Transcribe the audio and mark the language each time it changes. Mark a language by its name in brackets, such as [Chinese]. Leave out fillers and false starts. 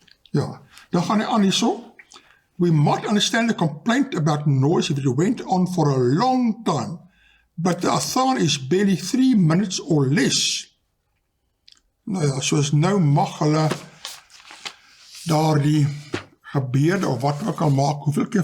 [Afrikaans] Ja, dan gaan hy aan hierso. [English] We might understand the complaint about noise if it went on for a long time, but the adhan is barely 3 minutes or less. [Afrikaans] Nou ja, soos nou mag hulle daar die gebede of wat ook al maak, hoeveel keer?